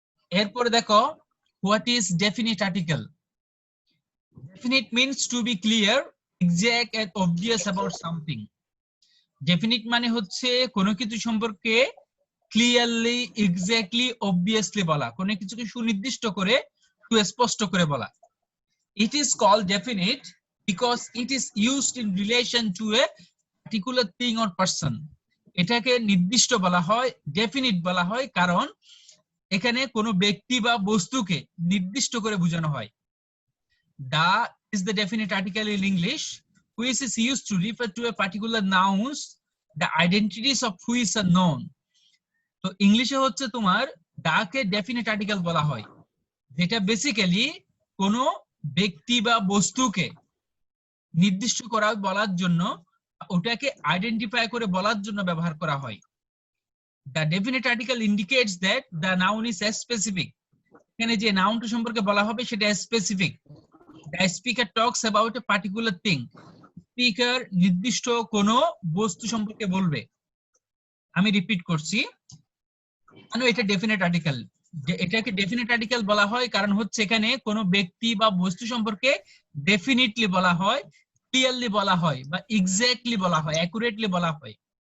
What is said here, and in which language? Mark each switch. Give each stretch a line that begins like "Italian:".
Bangla: এরপরে দেখো,
English: What is definite article? Definite means to be clear, exact and obvious about something.
Bangla: Definite মানে হচ্ছে কোনো কিছু সম্পর্কে ক্লিয়ারলি, এক্স্যাক্টলি, অবভিয়াসলি বলা, কোনো কিছুকে সুনির্দিষ্ট করে, সুস্পষ্ট করে বলা।
English: It is called definite because it is used in relation to a particular thing or person.
Bangla: এটাকে নির্দিষ্ট বলা হয়, ডেফিনিট বলা হয়, কারণ এখানে কোনো ব্যক্তি বা বস্তুকে নির্দিষ্ট করে বোঝানো হয়।
English: The is the definite article in English, which is used to refer to a particular nouns, the identities of which are known.
Bangla: তো ইংলিশে হচ্ছে তোমার দাকে ডেফিনিট আর্টিকেল বলা হয়, যেটা বেসিক্যালি কোনো ব্যক্তি বা বস্তুকে নির্দিষ্ট করা বলার জন্য, ওটাকে আইডেন্টিফাই করে বলার জন্য ব্যবহার করা হয়।
English: The definite article indicates that the noun is specific.
Bangla: এখানে যে নাউনটা সম্পর্কে বলা হবে সেটা specific.
English: The speaker talks about a particular thing.
Bangla: Speaker নির্দিষ্ট কোনো বস্তু সম্পর্কে বলবে। আমি রিপিট করছি, কেন এটা ডেফিনিট আর্টিকেল? এটাকে ডেফিনিট আর্টিকেল বলা হয় কারণ হচ্ছে এখানে কোনো ব্যক্তি বা বস্তু সম্পর্কে ডেফিনিটলি বলা হয়, ক্লিয়ারলি বলা হয়, বা এক্স্যাক্টলি বলা হয়, অ্যাকুরেটলি বলা হয়।